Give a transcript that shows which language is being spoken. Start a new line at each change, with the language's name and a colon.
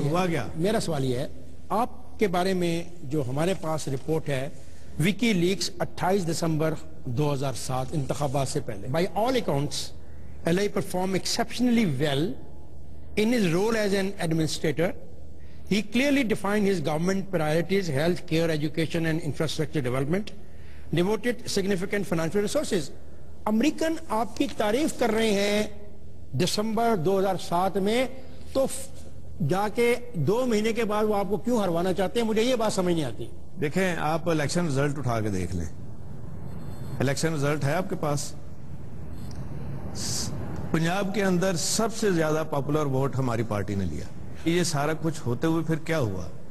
Urdu: ہوا گیا، میرا سوال یہ ہے، آپ کے بارے میں جو ہمارے پاس رپورٹ ہے وکی لیکس 28 دسمبر 2007 انتخابات سے پہلے،
English: by all accounts
Urdu: الہی
English: performed exceptionally well in his role as an administrator. He clearly defined his government priorities: health care, education and infrastructure development, devoted significant financial resources.
Urdu: American آپ کی تعریف کر رہے ہیں دسمبر 2007 میں، تو جا کے 2 مہینے کے بعد وہ آپ کو کیوں ہروانا چاہتے ہیں؟ مجھے یہ بات سمجھ نہیں آتی۔ دیکھیں، آپ الیکشن رزلٹ اٹھا کے دیکھ لیں، الیکشن رزلٹ ہے آپ کے پاس۔ پنجاب کے اندر سب سے زیادہ پاپولر ووٹ ہماری پارٹی نے لیا۔ یہ سارا کچھ ہوتے ہوئے پھر کیا ہوا؟